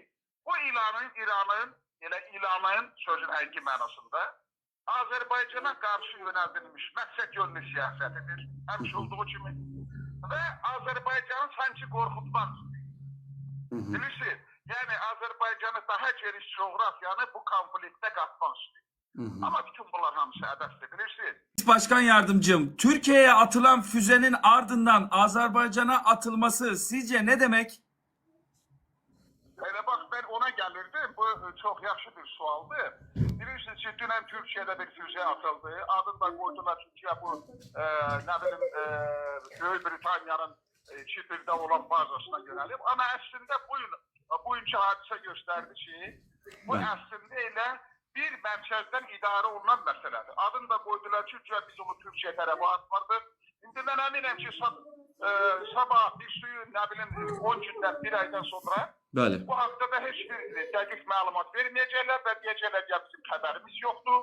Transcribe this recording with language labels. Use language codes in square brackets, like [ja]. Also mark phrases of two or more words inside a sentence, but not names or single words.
[az] Bu İranın sözün həqiqi mənasında Azərbaycana qarşı yönəldilmiş məqsəd yönlü siyasətidir, həmişə olduğu kimi. Və Azərbaycanı sanki qorxutmaq istəyir. Bilirsiniz, yəni Azərbaycanı daha geniş coğrafyanı bu konfliktə qatmaq istəyir. Ama bütün bunlar hamısı əbəsdir, bilirsiniz. [tr] Başkan yardımcım, Türkiye'ye atılan füzenin ardından Azerbaycan'a atılması sizce ne demek? [az] Elə bax, ben ona gəlirdim. Bu çok yaxşı bir sualdır. Bilirsiniz ki, dünən Türkiye'de bir füze atıldı. [tr] Adını da koydular Türkiye bu, ne bileyim, Böyük Britanya'nın Kipr'de olan bazasına yönelip. [az] Ama əslində bugünkü hadisə gösterdi ki, bu əslində elə bir mərkəzdən idarə olunan məsələdir. [tr] Adını da koydular [az] ki, biz onu Türkiye tərəfə atmardıq. İndi mən əminəm ki, sabah bir suyu, [tr] ne bileyim, [az] 10 gündən, bir aydan sonra bu haqda da heç bir dəqiq məlumat verməyəcəklər və deyəcəklər ki, bizim xəbərimiz yoxdur.